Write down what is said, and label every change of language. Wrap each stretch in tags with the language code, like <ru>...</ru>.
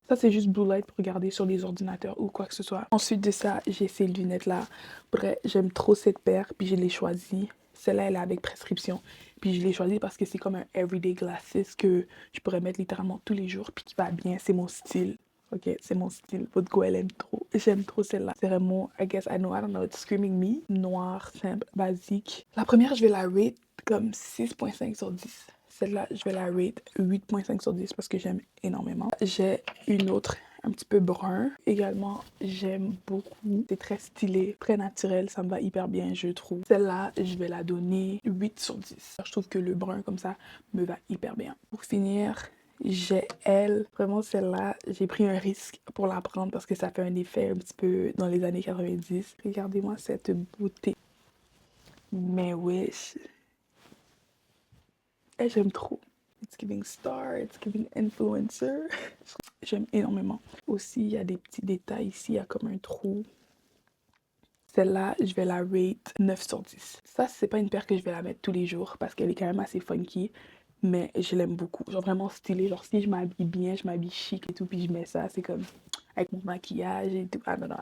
<fr>Ça, c'est juste blue light pour regarder sur les ordinateurs ou quoi que ce soit. Ensuite de ça, j'ai ces lunettes-là. Pour vrai, j'aime trop cette paire, puis je l'ai choisie. Celle-là, elle est avec prescription. Puis je l'ai choisie parce que c'est comme un</fr> <en>everyday glasses</en> <fr>que je pourrais mettre littéralement tous les jours, puis qui va bien, c'est mon style. Ok, c'est mon style. Votre go, elle aime trop. J'aime trop celle-là. C'est vraiment,</fr> <en>I guess, I don't know, it's screaming me.</en> <fr>Noir, simple, basique. La première, je vais la rate comme 6.5 sur 10. Celle-là, je vais la rate 8.5 sur 10 parce que j'aime énormément. J'ai une autre, un petit peu brun. Également, j'aime beaucoup. C'est très stylé, très naturel. Ça me va hyper bien, je trouve. Celle-là, je vais la donner 8 sur 10. Je trouve que le brun, comme ça, me va hyper bien. Pour finir, j'ai elle, vraiment celle-là, j'ai pris un risque pour la prendre parce que ça fait un effet un petit peu dans les années 90. Regardez-moi cette beauté. Mais wesh. J'aime trop.</fr> <en>It's giving star, it's giving influencer.</en> <fr>J'aime énormément. Aussi, il y a des petits détails ici, il y a comme un trou. Celle-là, je vais la rate 9 sur 10. Ça, c'est pas une paire que je vais la mettre tous les jours parce qu'elle est quand même assez funky. Mais je l'aime beaucoup. Genre vraiment stylé. Genre si je m'habille bien, je m'habille chic et tout, puis je mets ça, c'est comme avec mon maquillage et tout.</fr> <en>I don't know.</en>